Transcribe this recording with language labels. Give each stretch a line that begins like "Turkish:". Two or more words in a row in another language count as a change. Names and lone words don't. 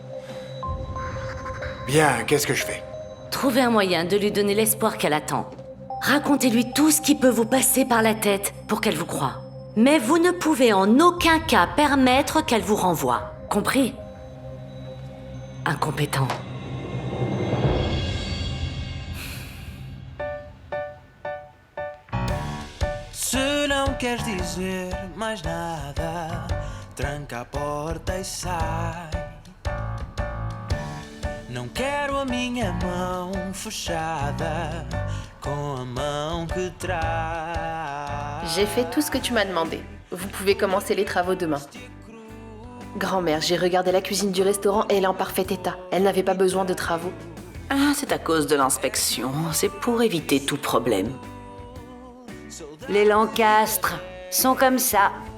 French: Bien, qu'est-ce que je fais? Trouvez un moyen de lui donner l'espoir qu'elle attend. Racontez-lui tout ce qui peut vous passer par la tête pour qu'elle vous croie. Mais vous ne pouvez en aucun cas permettre qu'elle vous renvoie. Compris? Incompétent.
Portuguese: Se não queres dizer mais nada, tranca a porta e sai. Não quero a minha mão fechada com a mão que traz.
French: J'ai fait tout ce que tu m'as demandé. Vous pouvez commencer les travaux demain. Grand-mère, j'ai regardé la cuisine du restaurant et elle est en parfait état. Elle n'avait pas besoin de travaux. Ah, c'est à cause de l'inspection. C'est pour éviter tout problème. Les Lancastre sont comme ça.